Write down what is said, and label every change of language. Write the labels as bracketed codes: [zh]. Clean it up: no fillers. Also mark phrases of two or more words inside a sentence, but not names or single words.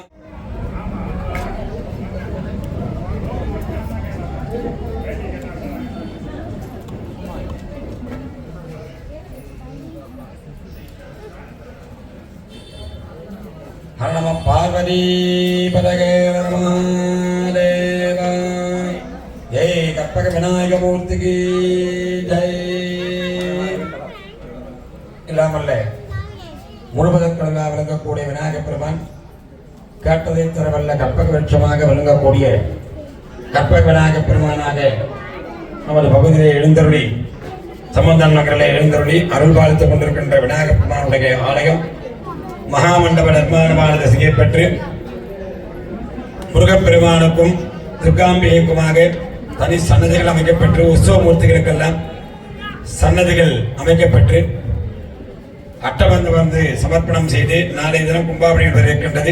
[sa] हर नमः पार्वती पतये नमः देव जय [ta] कற்பக விநாயக மூர்த்திக்கு ஜெய் இல்லாமல்ல முழுவதற்கெல்லாம் விளங்கக்கூடிய விநாயகப் பெருமான் கேட்டதை தரவல்ல கற்பக விருட்சமாக விளங்கக்கூடிய கற்பக விநாயகப் பெருமானாக நமது பகுதியிலே எழுந்தருளி சம்பந்தன் நகரிலே எழுந்தருளி அருள் பாலித்துக் கொண்டிருக்கின்ற விநாயகப் பெருமானுடைய ஆலயம் மகாமண்டப நிர்மாணமானது செய்யப்பட்டு முருகப்பெருமானுக்கும் துர்காம்பிகைக்குமாக தனி சன்னதிகள் அமைக்கப்பட்டு உற்சவ மூர்த்திகளுக்கெல்லாம் சன்னதிகள் அமைக்கப்பட்டு அட்டவந்து வந்து சமர்ப்பணம் செய்து நாளை தினம் கும்பாபிஷேகம் இருக்கின்றது.